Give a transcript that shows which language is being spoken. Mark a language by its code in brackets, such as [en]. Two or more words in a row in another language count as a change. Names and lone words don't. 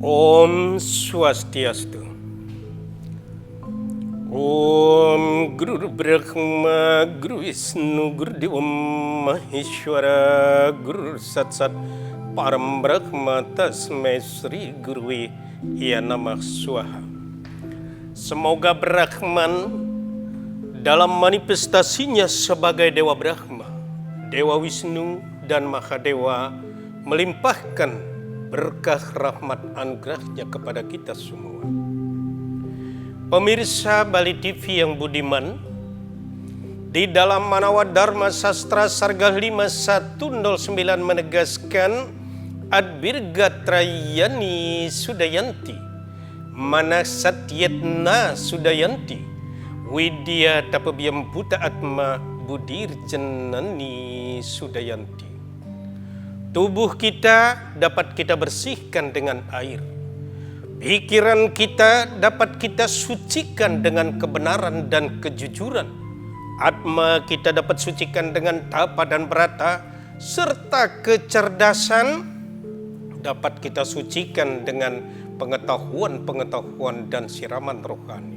[sa] Om Swastiastu. Om Guru Brahma Guru Wisnu Guru Dewa Maheshwara Guru Satsat Param Brahma Tasmai Sri Gurui Ya Namah Swaha. [id] Semoga Brahman dalam manifestasinya sebagai Dewa Brahma, Dewa Wisnu dan Mahadewa melimpahkan berkah rahmat anugerahnya kepada kita semua. Pemirsa Bali TV yang budiman, di dalam Manawa Dharma Sastra Sarga 5109 menegaskan [sa] Adbirga Trayani Sudayanti Mana Satyetna Sudayanti Widya Tapabiyam Buta Atma Budir Jenani Sudayanti. [id] Tubuh kita dapat kita bersihkan dengan air. Pikiran kita dapat kita sucikan dengan kebenaran dan kejujuran. Atma kita dapat sucikan dengan tapa dan berata, serta kecerdasan dapat kita sucikan dengan pengetahuan-pengetahuan dan siraman rohani.